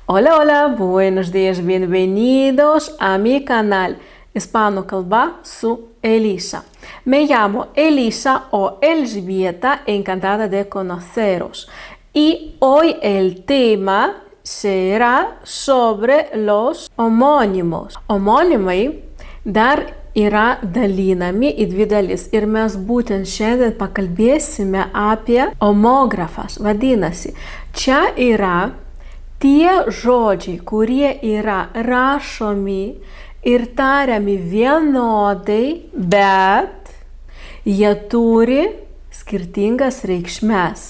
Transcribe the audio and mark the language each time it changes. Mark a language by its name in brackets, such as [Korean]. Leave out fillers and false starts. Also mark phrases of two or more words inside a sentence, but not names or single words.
[Spanish] Hola, hola, buenos días, bienvenidos a mi canal Hispano Calba su Elisa. Me llamo Elisa o Elżbieta, encantada de conoceros. Y hoy el tema será sobre los homónimos. [Lithuanian] Homonimai dar yra dalinami į dvi dalis ir mes būtent šiandien pakalbėsime apie homografas. Vadinasi, čia yra tie žodžiai, kurie yra rašomi ir tariami vienodai, bet jie turi skirtingas reikšmes.